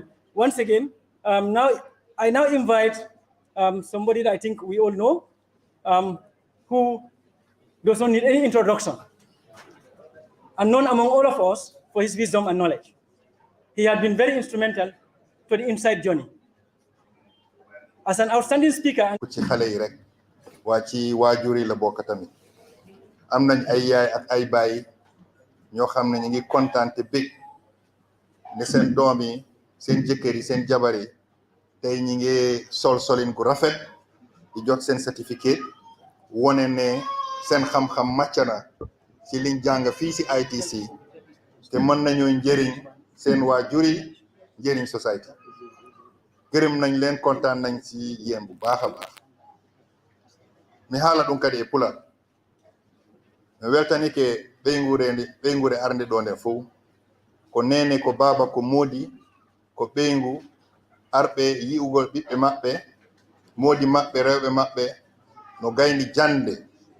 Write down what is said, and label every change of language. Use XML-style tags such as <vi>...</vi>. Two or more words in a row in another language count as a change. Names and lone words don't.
<en>Once again, I now invite somebody that I think we all know, who does not need any introduction, and known among all of us for his wisdom and knowledge. He had been very instrumental to the Insight journey. As an outstanding speaker,</en> <wo>ci xale yi rek waa ci waajur yi la bokk tamit am nañ ay yaay ak ay baay ñoo xam ne ñu ngi kontaan te bég ne seen doom yi seen jëkkër yi seen jabar yi tey ñi ngi sol solin gu rafet di jot seen certificat wone ne seen xam-xam màcc na ci liñ jàng fii si ITC te mën nañoo njëriñ seen waajur yi njëriñ society gërëm nañ leen kontaan nañ ci yéen bu baax a baax</wo> <ff>mi haala ɗum kadi e pular mi weltani ke ɓeygure arde ɗo nden fof ko nene ko baba ko moodi ko ɓeygu arɓe yi'ugol ɓiɓɓe maɓɓe moodi maɓɓe rewɓe maɓɓe no gayni jande</ff>